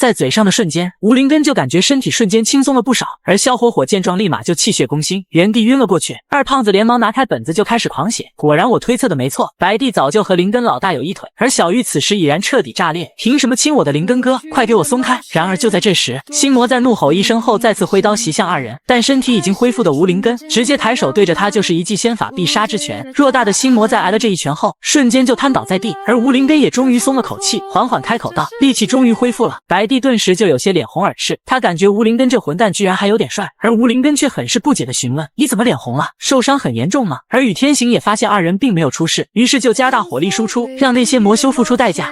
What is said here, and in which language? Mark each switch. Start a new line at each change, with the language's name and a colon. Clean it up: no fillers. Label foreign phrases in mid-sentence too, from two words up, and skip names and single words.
Chinese: 在嘴上的瞬間，吳靈根就感覺身體瞬間輕鬆了不少，而蕭火火見狀立馬就氣血攻心，原地暈了過去。二胖子連忙拿開本子就開始狂寫。果然我推測的沒錯，白帝早就和靈根老大有一腿，而小玉此時已然徹底炸裂，憑什麼親我的靈根哥？快給我鬆開！然而就在這時，星魔在怒吼一聲後後再次揮刀襲向二人，但身體已經恢復的吴灵根直接抬手对着他就是一記仙法必殺之拳。偌大的心魔在挨了这一拳後，瞬間就癱倒在地，而吴灵根也終于鬆了口氣，緩緩開口道：“力氣終於恢復了。” 白帝頓時就有些臉紅耳赤，他感覺吳靈根這混蛋居然還有點帥，而吳靈根卻很是不解地詢問：“你怎麼臉紅了？受傷很嚴重嗎？” 而宇天行也發現二人並沒有出事，於是就加大火力輸出，讓那些魔修付出代價。